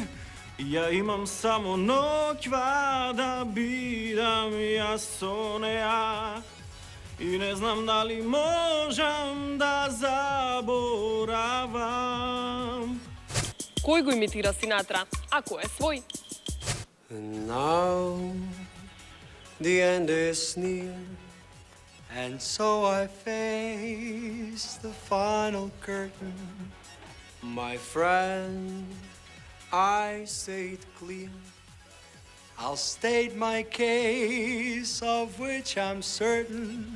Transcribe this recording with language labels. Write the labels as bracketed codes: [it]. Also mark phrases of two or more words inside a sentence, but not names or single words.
[mk] Ја имам само ноќва да бидам јас со неа и не знам дали можам да заборавам. Кој го имитира Синатра, ако е свој? [en] And now the end is near, and so I face the final curtain. My friend, I say it clear, I'll state my case, of which I'm certain.